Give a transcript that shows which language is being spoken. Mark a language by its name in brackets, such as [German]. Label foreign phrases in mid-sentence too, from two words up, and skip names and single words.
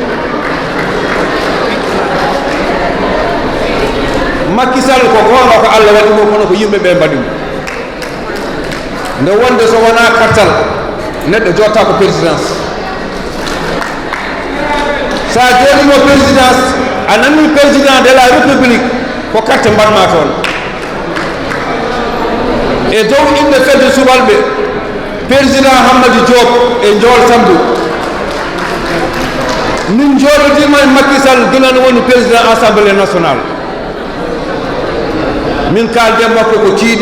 [Fula] Macky Sall ko goono ko Allah waɗi mo, kono ko yimɓe ɓe mbaɗi mo. nde wonde so wona kartal neɗɗo jotta ko présidence. sa jooɗimo présidence a nani [French] président de la république [Fula] ko carte mbaɗma toon e dow inde fedde subalɓe président Hammadou Diop e Ndiol Sambou. min jooɗodima e Macky Sall gila no woni [French] président assemblée nationale. [Fula] min kalde makko ko tiiɗi.